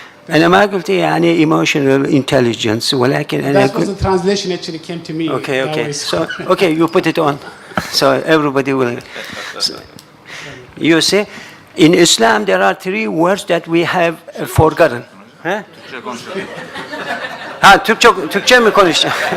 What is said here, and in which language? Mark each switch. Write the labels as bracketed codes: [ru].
[ar] أنا ما قلت يعني [en] emotional intelligence [ar] ولكن أنا. [en] That was the translation actually came to me. Okay. So okay, you put it on, so everybody will. You see, in Islam there are 3 words that we have forgotten. Huh? [tr] Ha, Türkçe mi konuşacağım?